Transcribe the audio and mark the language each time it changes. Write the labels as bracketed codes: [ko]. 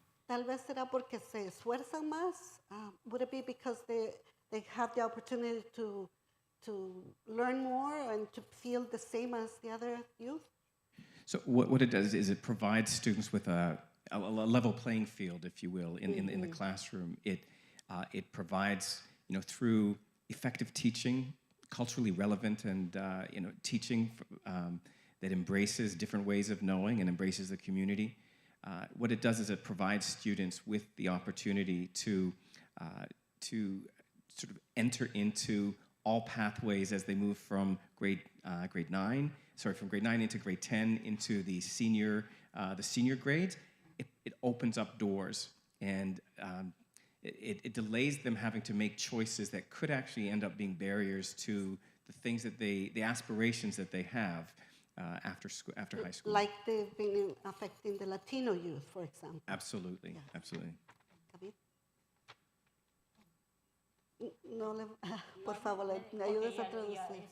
[es] Tal vez será porque se esfuerzan más. [en] Would it be because they have the opportunity to learn more and to feel the same as the other youth? So what it does is it provides students with a level playing field, if you will, in the classroom. It provides, through effective teaching, culturally relevant and teaching that embraces different ways of knowing and embraces the community. What it does is it provides students with the opportunity to sort of enter into all pathways as they move from grade 9 into grade 10 into the senior grades. It opens up doors, and it delays them having to make choices that could actually end up being barriers to the things that the aspirations that they have after high school. Like they've been affecting the Latino youth, for example. Absolutely, Yeah. absolutely. David? [es] No, por favor, ¿me ayudas a traducir?